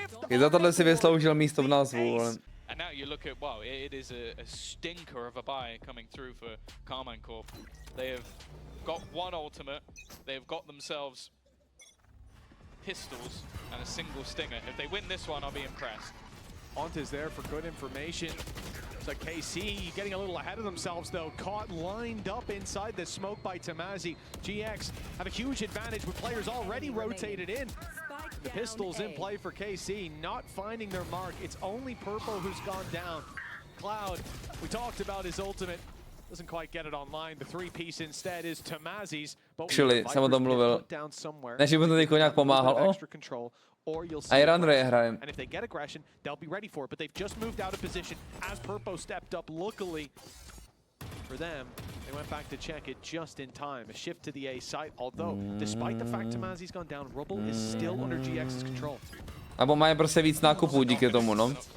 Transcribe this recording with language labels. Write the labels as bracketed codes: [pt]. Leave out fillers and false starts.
[cs] I za tohle si vysloužil místo v názvu, ale... [en] And now you look at, wow, it is a stinker of a buy coming through for Karmine Corp. They have got one ultimate, they have got themselves pistols and a single stinger. If they win this one, I'll be impressed. Onta's there for good information. So KC getting a little ahead of themselves though, caught lined up inside the smoke by TURNAJI. GX have a huge advantage with players already rotated in. The pistols in play for KC, not finding their mark. It's only Purple who's gone down. Cloud, we talked about his ultimate. Doesn't quite get it online. The three-piece instead is TURNAJI's. [cs] Čili, jsem o tom mluvil. Než by to teďko nějak pomáhalo. A hraje hrajem. [en] And if they get aggression, they'll be ready for it. But they've just moved out of position as Purpo stepped up. Luckily for them, they went back to check it just in time. A shift to the A site. Although, despite the fact TURNAJI's gone down, Rubble is still under GX's control. [cs] Abo mají prostě víc nákupů díky tomu, no.